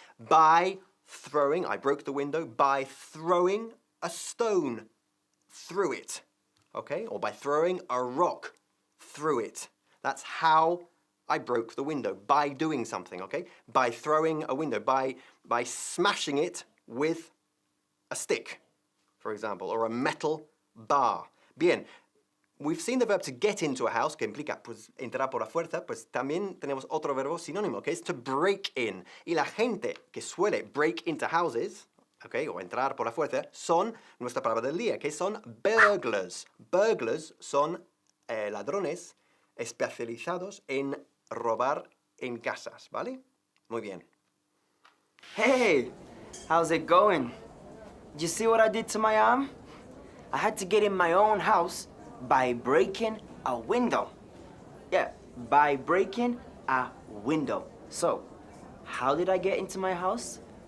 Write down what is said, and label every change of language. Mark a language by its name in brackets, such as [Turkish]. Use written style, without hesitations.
[English] By throwing, I broke the window, by throwing a stone through it, okay? Or by throwing a rock through it. That's how I broke the window, by doing something, okay? By throwing a window, by smashing it with a stick, for example, or a metal bar. [Spanish] Bien, [English] we've seen the verb to get into a house, [Spanish] que implica pues, entrar por la fuerza, pues también tenemos otro verbo sinónimo, que es [English] to break in. [Spanish] Y la gente que suele [English] break into houses, [Spanish] okay, o entrar por la fuerza, son nuestra palabra del día, que son burglars. Burglars son ladrones especializados en robar en casas, ¿vale? Muy bien. [English] Hey, how's it going? Did you see what I did to my arm? I had to get in my own house by breaking a window. Yeah, by breaking a window. So, how did I get into my house?